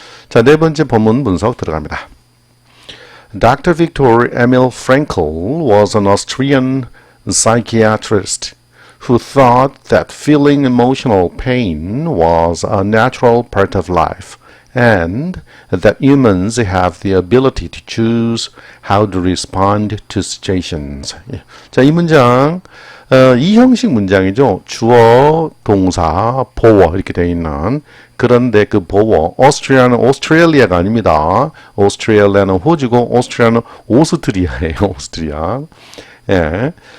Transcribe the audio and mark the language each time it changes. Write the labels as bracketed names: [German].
[Korean] 자, 네 번째 본문 분석 들어갑니다. [English] Dr. Viktor Emil Frankl was an Austrian psychiatrist who thought that feeling emotional pain was a natural part of life and that humans have the ability to choose how to respond to situations. [Korean] 자, 이 문장 이 형식 문장이죠. 주어, 동사, 보어 이렇게 되어 있는 그런데 그 보어 오스트리아는 오스트레일리아가 아닙니다. 오스트레일리아는 호주고 오스트리아는 오스트리아예요. 오스트리아. 예.